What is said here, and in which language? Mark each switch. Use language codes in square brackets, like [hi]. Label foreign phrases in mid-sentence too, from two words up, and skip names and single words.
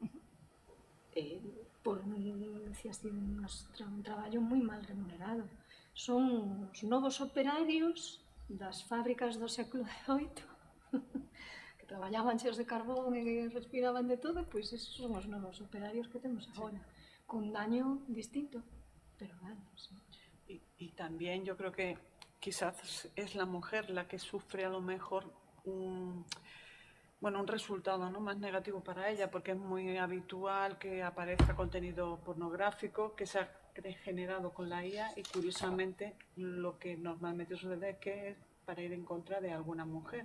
[gl] Por así, un traballo moi mal remunerado. Son os novos operarios das fábricas do século XVIII que traballaban cheos de carbón e respiraban de todo, pois esos son os novos operarios que temos agora, con daño distinto, pero bueno, sí. [es] Y también yo creo que quizás es la mujer la que sufre a lo mejor un resultado, ¿no?, más negativo para ella, porque es muy habitual que aparezca contenido pornográfico que se ha generado con la IA y curiosamente lo que normalmente sucede es que es para ir en contra de alguna mujer.